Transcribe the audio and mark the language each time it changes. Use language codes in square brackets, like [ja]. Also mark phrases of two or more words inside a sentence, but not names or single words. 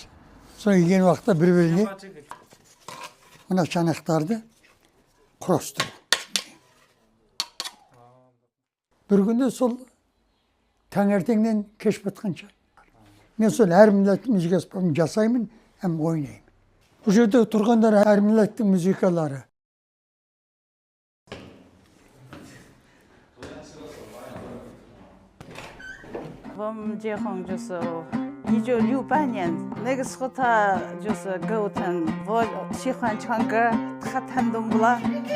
[kk] Соның еген уақытта бір-біріне мына шанақтарды құрастыру. Бір күнде сол таңертеңнен кеш батқанша. Мен сол әр милләттің музыкасын жасаймын, әм ойнаймын. Бұл жерде тұрғандар әр милләттің музыкалары. [zh] 我们结婚就是1968年，那个时候他就是给我弹，我喜欢唱歌，他弹冬不拉。